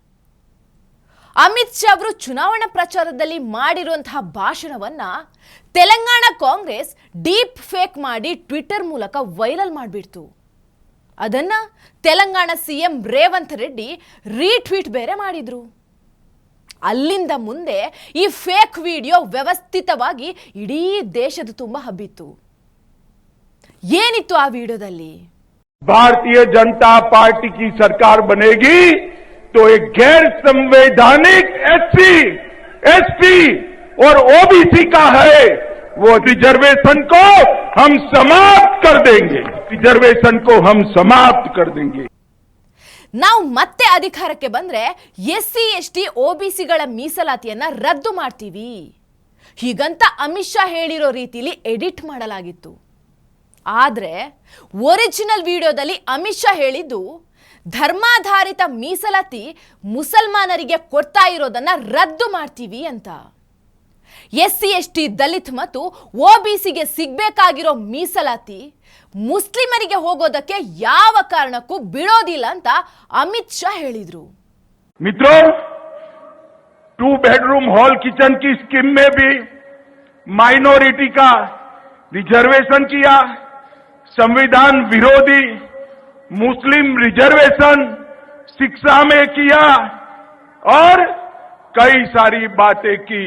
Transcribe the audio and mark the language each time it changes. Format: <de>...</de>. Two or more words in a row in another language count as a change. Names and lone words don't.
<kn>ಅಮಿತ್ ಶಾ ಅವರು ಚುನಾವಣಾ ಪ್ರಚಾರದಲ್ಲಿ ಮಾಡಿರುವಂತಹ ಭಾಷಣವನ್ನ ತೆಲಂಗಾಣ ಕಾಂಗ್ರೆಸ್</kn> <en>deep fake</en> <kn>ಮಾಡಿ ಟ್ವಿಟರ್ ಮೂಲಕ ವೈರಲ್ ಮಾಡಿಬಿಡ್ತು. ಅದನ್ನ ತೆಲಂಗಾಣ ಸಿಎಂ ರೇವಂತ್ ರೆಡ್ಡಿ ರೀಟ್ವೀಟ್ ಬೇರೆ ಮಾಡಿದ್ರು. ಅಲ್ಲಿಂದ ಮುಂದೆ ಈ</kn> <en>fake video</en> <kn>ವ್ಯವಸ್ಥಿತವಾಗಿ ಇಡೀ ದೇಶದ ತುಂಬ ಹಬ್ಬಿತ್ತು. ಏನಿತ್ತು ಆ ವಿಡಿಯೋದಲ್ಲಿ?</kn> <hi>भारतीय जनता पार्टी की सरकार बनेगी तो एक गैर संवैधानिक एससी, एसटी और ओबीसी का है वो रिजर्वेशन को हम समाप्त कर देंगे, रिजर्वेशन को हम समाप्त कर देंगे.</hi> <kn>ನಾವು ಮತ್ತೆ ಅಧಿಕಾರಕ್ಕೆ ಬಂದ್ರೆ ಎಸ್ಸಿ ಎಸ್ಟಿ ಒಬಿಸಿಗಳ ಮೀಸಲಾತಿಯನ್ನ ರದ್ದು ಮಾಡ್ತೀವಿ ಹೀಗಂತ ಅಮಿತ್ ಶಾ ಹೇಳಿರೋ ರೀತಿಯಲ್ಲಿ ಎಡಿಟ್ ಮಾಡಲಾಗಿತ್ತು. ಆದರೆ ಒರಿಜಿನಲ್ ವಿಡಿಯೋದಲ್ಲಿ ಅಮಿತ್ ಶಾ ಹೇಳಿದ್ದು ಧರ್ಮಾಧಾರಿತ ಮೀಸಲಾತಿ ಮುಸಲ್ಮಾನರಿಗೆ ಕೊಡ್ತಾ ಇರೋದನ್ನ ರದ್ದು ಮಾಡ್ತೀವಿ ಅಂತ. ಎಸ್ಸಿ ಎಸ್ಟಿ ದಲಿತ್ ಮತ್ತು ಒಬಿಸಿಗೆ ಸಿಗಬೇಕಾಗಿರೋ ಮೀಸಲಾತಿ ಮುಸ್ಲಿಮರಿಗೆ ಹೋಗೋದಕ್ಕೆ ಯಾವ ಕಾರಣಕ್ಕೂ ಬಿಡೋದಿಲ್ಲ ಅಂತ ಅಮಿತ್ ಶಾ ಹೇಳಿದ್ರು.</kn> <hi>मित्रों, 2</hi> <en>bedroom hall kitchen</en> <hi>की स्कीम में भी माइनॉरिटी का रिजर्वेशन किया, संविधान विरोधी मुस्लिम रिजर्वेशन शिक्षा में किया और कई सारी बातें की.</hi>